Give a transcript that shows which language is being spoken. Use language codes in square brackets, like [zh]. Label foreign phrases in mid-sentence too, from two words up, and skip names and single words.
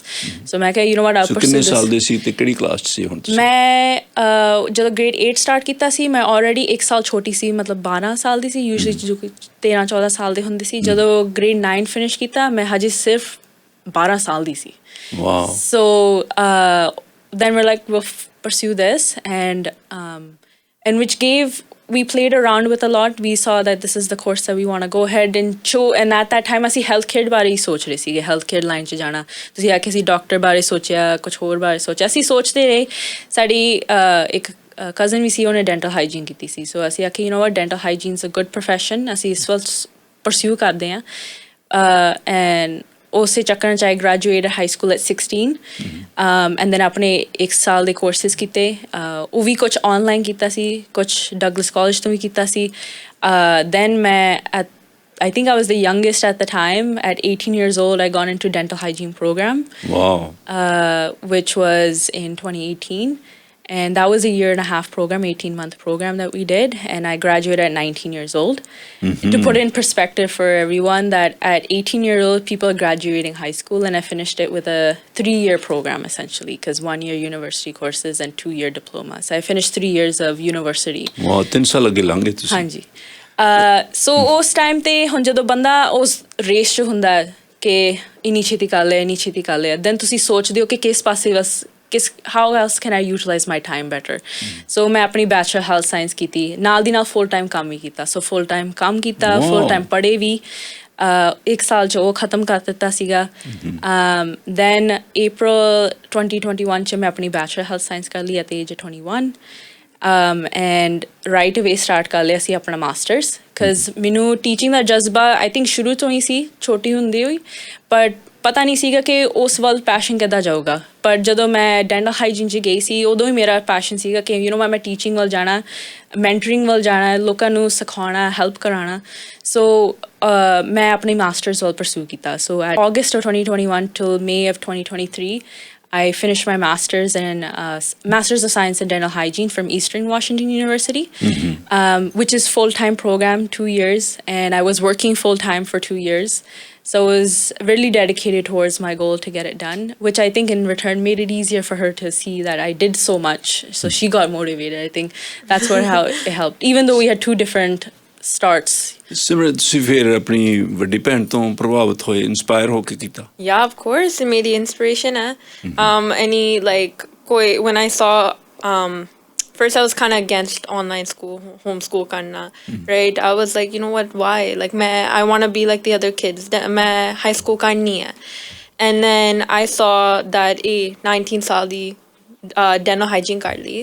[pa] ਸੋ ਮੈਂ ਕਿਹਾ [en] you know what, [pa] ਆਪ ਕਿੰਨੇ ਸਾਲ ਦੇ ਸੀ ਤੇ ਕਿਹੜੀ ਕਲਾਸ 'ਚ ਸੀ ਹੁਣ ਤੁਸੀਂ? ਮੈਂ ਜਦੋਂ ਗ੍ਰੇਡ 8 ਸਟਾਰਟ ਕੀਤਾ ਸੀ, ਮੈਂ ਆਲਰੇਡੀ 1 ਸਾਲ ਛੋਟੀ ਸੀ, ਮਤਲਬ 12 ਸਾਲ ਦੀ ਸੀ। ਯੂਜਲੀ ਜੋ 13-14 ਸਾਲ ਦੇ ਹੁੰਦੇ ਸੀ। ਜਦੋਂ ਗ੍ਰੇਡ 9 ਫਿਨਿਸ਼ ਕੀਤਾ, ਮੈਂ ਹਜੇ ਸਿਰਫ 12 ਸਾਲ ਦੀ ਸੀ। ਵਾਓ। [en] ਸੋ then we're like, we'll pursue this and which we played around with a lot. We saw that this is the course that we want to go ahead and show, and at that time [pa] ਅਸੀਂ healthcare ਬਾਰੇ ਹੀ ਸੋਚ ਰਹੇ ਸੀਗੇ, healthcare line 'ਚ ਜਾਣਾ। ਤੁਸੀਂ ਆਖਿਆ ਸੀ ਡਾਕਟਰ ਬਾਰੇ ਸੋਚਿਆ, ਕੁਛ ਹੋਰ ਬਾਰੇ ਸੋਚਿਆ, ਅਸੀਂ ਸੋਚਦੇ ਰਹੇ। ਸਾਡੀ ਇੱਕ ਕਜ਼ਨ ਵੀ ਸੀ, ਉਹਨੇ [en] dental hygiene [pa] ਕੀਤੀ ਸੀ। ਸੋ ਅਸੀਂ ਆਖਿਆ [en] you know what, dental hygiene is a good profession, [pa] ਅਸੀਂ ਇਸ ਵੱਲ ਪਰਸਿਊ ਕਰਦੇ ਹਾਂ। ਐਂਡ ਉਸੇ ਚੱਕਰ 'ਚ [en] I graduate high school at 16 and then [pa] ਆਪਣੇ 1 ਸਾਲ ਦੇ ਕੋਰਸਿਸ ਕੀਤੇ। ਉਹ ਵੀ ਕੁਛ ਔਨਲਾਈਨ ਕੀਤਾ ਸੀ, ਕੁਛ ਡਗਲਸ ਕਾਲਜ ਤੋਂ ਵੀ ਕੀਤਾ ਸੀ। [en] ਦੈਨ ਮੈਂ I think I was the youngest at the time. At 18 years old, I got into dental hygiene program. Wow. Which was in 2018. And that was a 1.5-year program, 18-month program that we did. And I graduated at 19 years old. To put it in perspective for everyone, that at 18 years old, people are graduating high school. And I finished it with a 3-year program, essentially, because 1-year university courses and 2-year diploma. So I finished 3 years of university. [pa] Wow, 3 ਸਾਲ ਅੱਗੇ ਲੰਘੇ ਤੁਸੀਂ। ਹਾਂਜੀ। ਸੋ ਉਸ ਟਾਈਮ 'ਤੇ ਹੁਣ ਜਦੋਂ ਬੰਦਾ ਉਸ ਰੇਸ 'ਚ ਹੁੰਦਾ ਕਿ ਇੰਨੀ ਛੇਤੀ ਕਰ ਲਿਆ, ਇੰਨੀ ਛੇਤੀ ਕਰ ਲਿਆ, ਦੈਨ ਤੁਸੀਂ ਸੋਚਦੇ ਹੋ ਕਿ ਕਿਸ ਪਾਸੇ [en] how else can I utilize my time better? [pa] So ਮੈਂ ਆਪਣੀ [en] bachelor health science [pa] ਕੀਤੀ, ਨਾਲ ਦੀ ਨਾਲ [en] full time [pa] ਕੰਮ ਵੀ ਕੀਤਾ। ਸੋ [en] full time [pa] ਕੰਮ ਕੀਤਾ, [en] full time [pa] ਪੜ੍ਹੇ ਵੀ। ਇੱਕ ਸਾਲ 'ਚ ਉਹ ਖ਼ਤਮ ਕਰ ਦਿੱਤਾ ਸੀਗਾ ਦੈਨ April 2021 'ਚ ਮੈਂ ਆਪਣੀ [en] bachelor health science [pa] ਕਰ ਲਈ [en] at the age of 21 and right away start [pa] ਕਰ ਲਿਆ ਸੀ ਆਪਣਾ [en] masters because [pa] ਮੈਨੂੰ ਟੀਚਿੰਗ ਦਾ ਜਜ਼ਬਾ [en] I think [pa] ਸ਼ੁਰੂ ਤੋਂ ਹੀ ਸੀ ਛੋਟੀ ਹੁੰਦੀ ਹੋਈ ਬਟ ਪਤਾ ਨਹੀਂ ਸੀਗਾ ਕਿ ਉਸ ਵੱਲ ਪੈਸ਼ਨ ਕਿੱਦਾਂ ਜਾਊਗਾ ਪਰ ਜਦੋਂ ਮੈਂ [en] dental hygiene [pa] 'ਚ ਗਈ ਸੀ ਉਦੋਂ ਹੀ ਮੇਰਾ ਪੈਸ਼ਨ ਸੀਗਾ ਕਿ ਮੈਂ ਟੀਚਿੰਗ ਵੱਲ ਜਾਣਾ ਮੈਂਟਰਿੰਗ ਵੱਲ ਜਾਣਾ ਲੋਕਾਂ ਨੂੰ ਸਿਖਾਉਣਾ ਹੈਲਪ ਕਰਾਉਣਾ ਸੋ ਮੈਂ ਆਪਣੀ ਮਾਸਟਰਸ ਵੱਲ ਪਰਸੂ ਕੀਤਾ [en] ਸੋ ਐਟ August of 2021 till May of 2023 I finished my master's in Masters of Science in Dental Hygiene from Eastern Washington University, which is full-time program, 2 years, and I was working full-time for 2 years. So I was really dedicated towards my goal to get it done, which I think in return made it easier for her to see that I did so much. So she got motivated. I think that's how it helped, even though we had 2 different starts. [pa] ਸਿਮਰਤ ਤੁਸੀਂ ਫਿਰ ਆਪਣੀ ਵੱਡੀ ਭੈਣ ਤੋਂ ਪ੍ਰਭਾਵਿਤ ਹੋਏ ਇੰਸਪਾਇਰ ਹੋ ਕੇ ਕੀਤਾ [en] Yeah, of course. It made the inspiration. Any like when I saw first I was kind of against online school, homeschool karna, right? I was like, you know what? Why? Like, I want to be like the other kids. [pa] ਮੈਂ [en] high school [pa] ਕਰਨੀ ਹੈ. [en] And then I saw that [pa] 19 ਸਾਲ ਦੀ [en] dental hygiene [pa] ਕਰ ਲਈ.